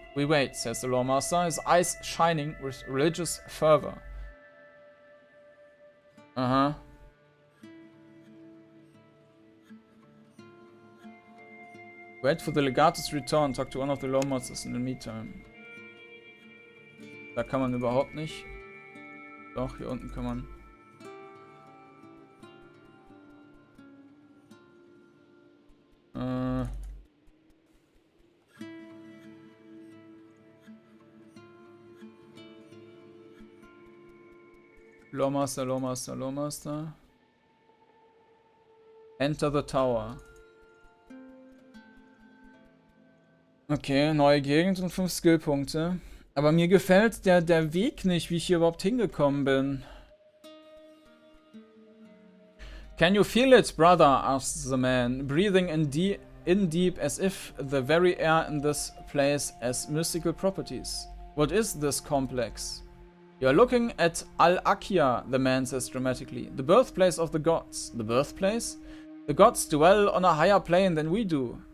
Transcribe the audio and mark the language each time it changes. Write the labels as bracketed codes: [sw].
[en] We wait, says the Loremaster, his eyes shining with religious fervor. Wait for the Legatus return, talk to one of the Loremasters in the meantime. [de] Da kann man überhaupt nicht. Doch, hier unten kann man. [en] Loremaster. Enter the tower. [de] Okay, neue Gegend und 5 Skillpunkte. Aber mir gefällt der Weg nicht, wie ich hier überhaupt hingekommen bin. [en] Can you feel it, brother? Asks the man, breathing in deep as if the very air in this place has mystical properties. What is this complex? You're looking at Al-Akia, the man says dramatically. The birthplace of the gods. The birthplace? The gods dwell on a higher plane than we do.